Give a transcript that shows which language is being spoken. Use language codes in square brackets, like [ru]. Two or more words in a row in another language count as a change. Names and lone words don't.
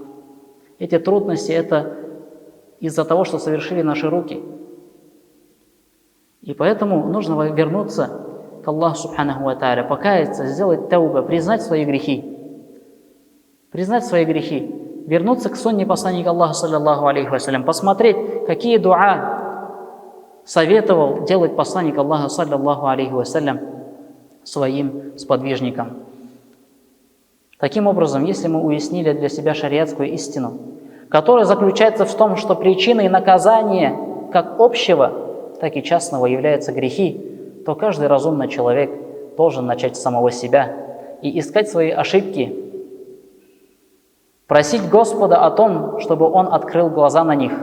[ru] Эти трудности – это из-за того, что совершили наши руки. И поэтому нужно вернуться к Аллаху [ar] سبحانه وتعالى, [ru] покаяться, сделать тауба, признать свои грехи. Признать свои грехи. Вернуться к сунне посланника Аллаха, [ar] صلى الله عليه وسلم, [ru] посмотреть, какие дуа советовал делать посланник Аллаха, [ar] صلى الله عليه وسلم, [ru] своим сподвижникам. Таким образом, если мы уяснили для себя шариатскую истину, которая заключается в том, что причиной наказания как общего, так и частного являются грехи, то каждый разумный человек должен начать с самого себя и искать свои ошибки, просить Господа о том, чтобы Он открыл глаза на них.